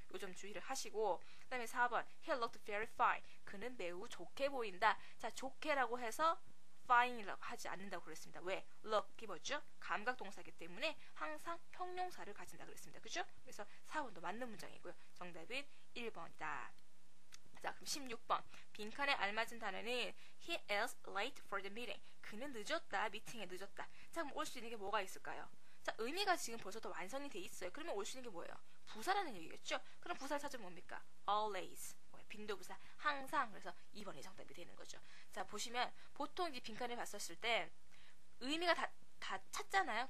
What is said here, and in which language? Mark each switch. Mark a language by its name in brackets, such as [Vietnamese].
[Korean] 요 점 주의를 하시고 그 다음에 4번 [English] He looked very fine. [Korean] 그는 매우 좋게 보인다. 자, 좋게라고 해서 find라고 하지 않는다고 그랬습니다. 왜? look이 뭐죠? 감각 동사이기 때문에 항상 형용사를 가진다 그랬습니다. 그죠? 그래서 4번도 맞는 문장이고요. 정답은 1번이다. 자, 그럼 16번. 빈칸에 알맞은 단어는 [English] he is late for the meeting. [Korean] 그는 늦었다. 미팅에 늦었다. 자, 그럼 올 수 있는 게 뭐가 있을까요? 자, 의미가 지금 벌써 더 완성이 돼 있어요. 그러면 올 수 있는 게 뭐예요? 부사라는 얘기겠죠? 그럼 부사를 찾으면 뭡니까? always. 빈도부사 항상. 그래서 2번이 정답이 되는 거죠. 자, 보시면 보통 이 빈칸을 봤었을 때 의미가 다 찾잖아요.